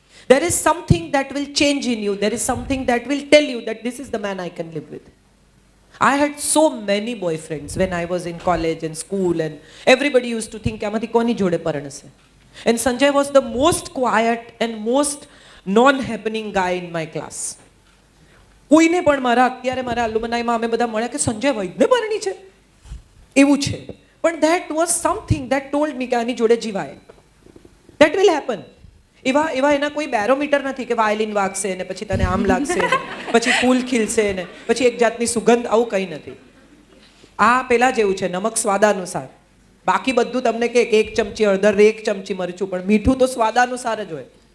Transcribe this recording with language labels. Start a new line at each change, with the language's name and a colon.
English: There is something that will change in you. There is something that will tell you that this is the man I can live with. I had so many boyfriends when I was in college and school, and everybody used to think
Gujarati: આમાંથી કોની જોડે પરણશે.
English: And Sanjay was the most quiet and most non-happening guy in my class.
Gujarati: કોઈને પણ અત્યારે મારા અલુમનાઈમાં અમે બધા મળ્યા કે સંજય વૈદને પરણી છે એવું છે.
English: પણ that was something that told me
Gujarati: કે આની જોડે જીવાય.
English: That will happen.
Gujarati: એવા એના કોઈ બેરોમીટર નથી કે વાયલિન વાગશે ને પછી તને આમ લાગશે ને પછી ફૂલ ખીલશે ને પછી એક જાતની સુગંધ, આવું કંઈ નથી. આ પેલા જેવું છે, નમક સ્વાદાનુસાર. બાકી બધું તમને કે 1 ચમચી હળદર, 1 ચમચી મરચું, પણ મીઠું તો સ્વાદાનુસાર જ હોય.